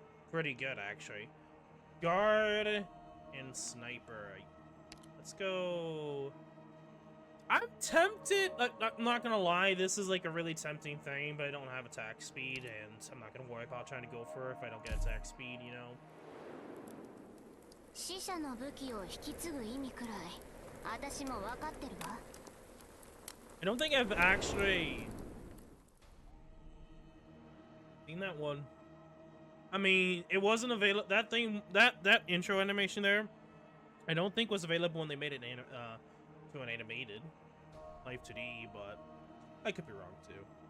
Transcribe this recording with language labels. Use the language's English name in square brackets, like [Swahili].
[English] Pretty good, actually. Guard and sniper. Let's go. I'm tempted. I'm not gonna lie, this is like a really tempting thing, but I don't have attack speed, and I'm not gonna worry about trying to go for it if I don't get attack speed, you know? [Japanese] 死者の武器を引き継ぐ意味くらい私も分かってるわ。 [English] I don't think I've actually seen that one. I mean, it wasn't available. That thing, that intro animation there, I don't think was available when they made it to an animated Live 2D, but I could be wrong too.